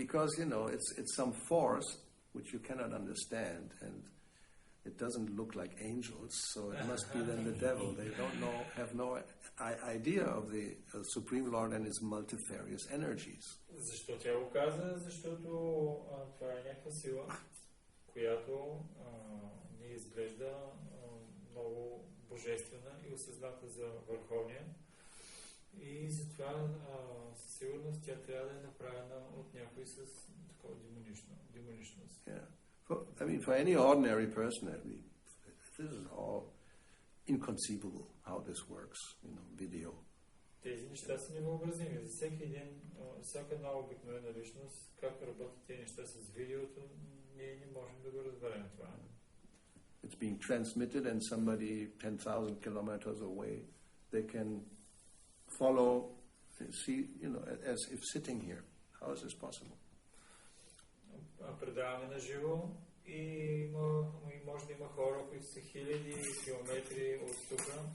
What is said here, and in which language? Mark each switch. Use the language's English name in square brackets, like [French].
[English] Because, it's some force which you cannot understand, and it doesn't look like angels, so it must be then the devil. They have no idea of the Supreme Lord and his multifarious energies. [Bulgarian] Защо тя го каза? Защото това е някаква сила, която ни изглежда много божествена и осъзната за върховния. И затова със сигурност тя трябва да е направена от някой с такова демоничност. [English] For any ordinary person, this is all inconceivable how this works, video. [Bulgarian] Тези неща са невъобразими. За всяка една обикновена личност, как работят тези неща с видеото, ние не можем да го разберем това. [English] It's being transmitted and somebody 10,000 kilometers away, they can follow, see, as if sitting here. How is this possible? [Bulgarian] Предаваме на живо и може да има хора, които са хиляди километри от тук